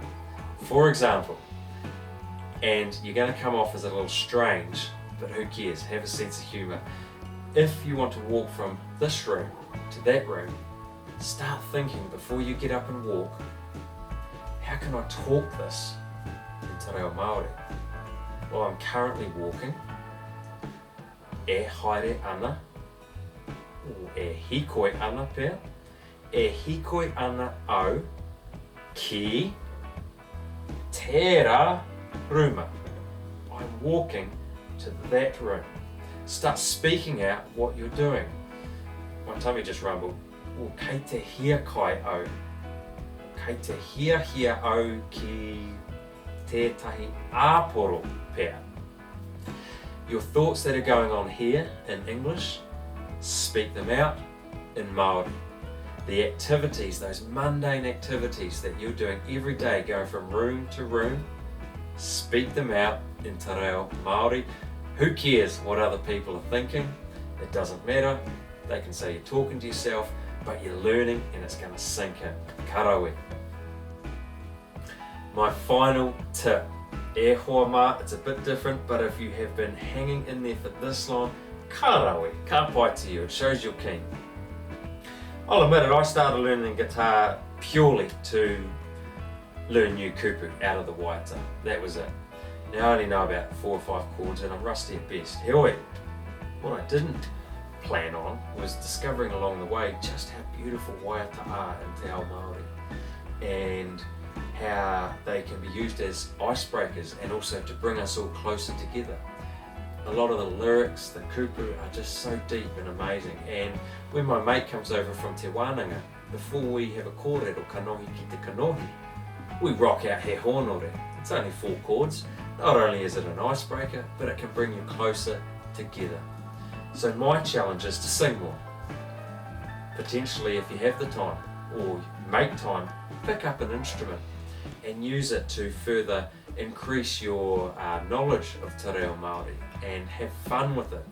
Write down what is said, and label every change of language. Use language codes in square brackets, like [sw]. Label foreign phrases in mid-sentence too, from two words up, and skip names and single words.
[en] For example, and you're going to come off as a little strange, but who cares, have a sense of humour. If you want to walk from this room to that room, start thinking before you get up and walk, how can I talk this in te reo Māori? Well, I'm currently walking, [mi] e haere ana, o e hikoi ana pēr, e hikoi ana au ki tērā ruma. [en] I'm walking to that room. Start speaking out what you're doing. My tummy just rumbled. [mi] Oh, kei te hia kai au. Kei te hia au ki tētahi āporo pēr. [en] Your thoughts that are going on here in English, speak them out in Māori. The activities, those mundane activities that you're doing every day, going from room to room, speak them out in te reo Māori. Who cares what other people are thinking? It doesn't matter. They can say you're talking to yourself, but you're learning and it's going to sink in. Karawe. My final tip, [mi] e hoa mā, [en] it's a bit different, but if you have been hanging in there for this long, [mi] ka rawe, ka pai [en] to you, it shows you're keen. I'll admit it, I started learning guitar purely to learn new kupu out of the waiata. That was it. Now I only know about 4 or 5 chords and I'm rusty at best. Heoi, what I didn't plan on was discovering along the way just how beautiful waiata are in Te Ao Māori and how they can be used as icebreakers and also to bring us all closer together. A lot of the lyrics, the kupu are just so deep and amazing, and when my mate comes over from Te Wānanga, before we have a [mi] kōrero kanohi ki te kanohi, [en] we rock out [mi] he honore. [en] It's only 4 chords. Not only is it an icebreaker, but it can bring you closer together. So my challenge is to sing more. Potentially, if you have the time, or make time, pick up an instrument and use it to further increase your knowledge of Te Reo Māori and have fun with it.